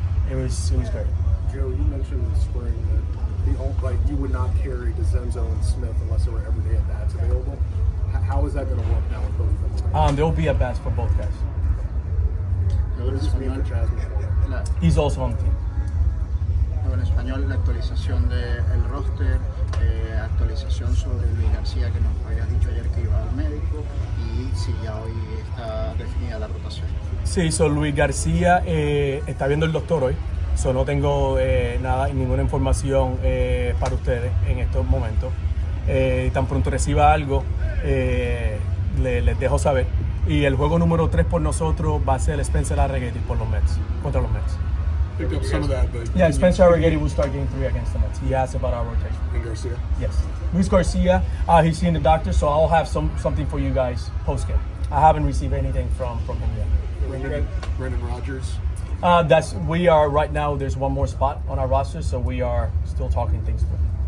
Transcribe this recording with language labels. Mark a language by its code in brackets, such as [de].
[en] It was great. Joe, you mentioned in the spring that you would not carry DeCenso and Smith unless there were everyday at-bats available. How is that going to work now with both of them? There will be at-bats for both guys. What does this mean for Jasmine? He's also on the team. [es] En español, la actualización del roster, actualización sobre Luis García, que nos habías dicho ayer que iba al médico, y si ya hoy está definida la rotación. Sí, Luis García está viendo el doctor hoy, no tengo ninguna información para ustedes en estos momentos. Tan pronto reciba algo, les dejo saber. Y el juego número 3 por nosotros va a ser Spencer Arrighetti por los Mets, contra los Mets. [en] Picked up some of that, but yeah, Spencer Arrighetti will start game 3 against the Mets. He asked about our rotation. And Garcia? Yes. Luis Garcia, he's seeing the doctor, so I'll have something for you guys post-game. I haven't received anything from him yet. Brendan Rodgers? We are right now, there's one more spot on our roster, so we are still talking things through.